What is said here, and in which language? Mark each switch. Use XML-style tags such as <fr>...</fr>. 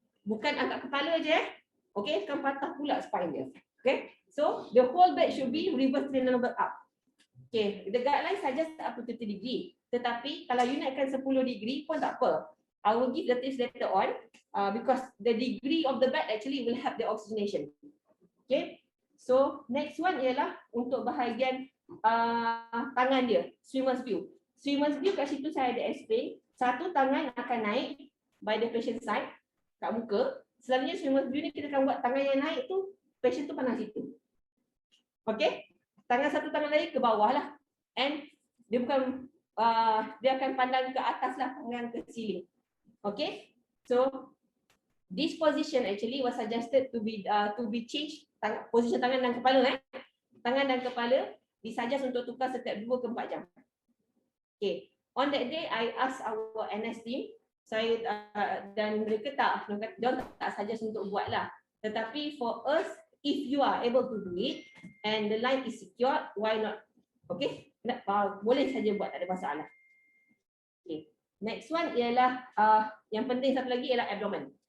<ms>Bukan angkat kepala je. Okay, kan patah pula spine dia.</ms> <en>Okay, so the whole back should be reverse pendulum burp up. Okay, the guideline suggest up to 30 degree.</en> <ms>Tetapi kalau you naikkan 10 degree pun tak apa.</ms> <en>I will give the tips later on because the degree of the back actually will help the oxygenation. Okay, so next one</en> <ms>ialah untuk bahagian tangan dia,</ms> <en>swimmer's view.</en> <ms>Swimmer's view kat situ saya ada explain. Satu tangan akan naik</ms> <en>by the patient side</en> <ms>kat muka. Selalunya swimmer's view ni kita akan buat tangan yang naik tu, patient tu pandang situ. Okay, satu tangan lagi ke bawah lah. And dia bukan, dia akan pandang ke atas lah, tangan ke ceiling.</ms> <en>Okay, so this position actually was suggested to be changed.</en> <ms>Position tangan dan kepala tangan dan kepala disuggest untuk tukar setiap 2 ke 4 jam.</ms> <en>Okay, on that day I ask our NS team,</en> <ms>saya dan mereka tak suggest untuk buat lah. Tetapi</ms> <en>for us, if you are able to do it and the line is secured, why not?</en> <ms>Okay, boleh saja buat, tak ada masalah. Okay,</ms> <en>next one</en> <ms>ialah yang penting satu lagi ialah abdomen.</ms>